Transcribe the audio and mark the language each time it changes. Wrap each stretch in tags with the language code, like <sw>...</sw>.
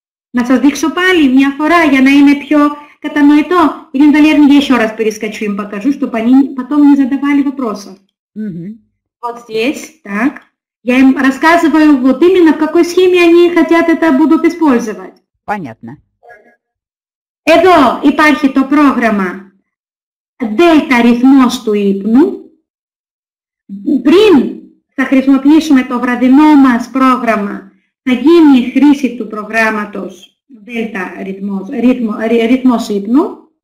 <el>Να σας дείξω пάλι μια φορά για να είναι πιο κατανοητό.</el> <ru>Или, наверное, я еще раз перескочу им покажу, чтобы они потом не задавали вопросов. Вот здесь, так. Я им рассказываю вот именно в какой схеме они хотят это будут использовать. Понятно.</ru> <el>Εδώ υπάρχει το πρόγραμμα Δέλτα ρυθμός του ύπνου. Πριν θα χρησιμοποιήσουμε το βραδινό μας πρόγραμμα, θα γίνει η χρήση του προγράμματος Δέλτα ρυθμός ύπνου.</el>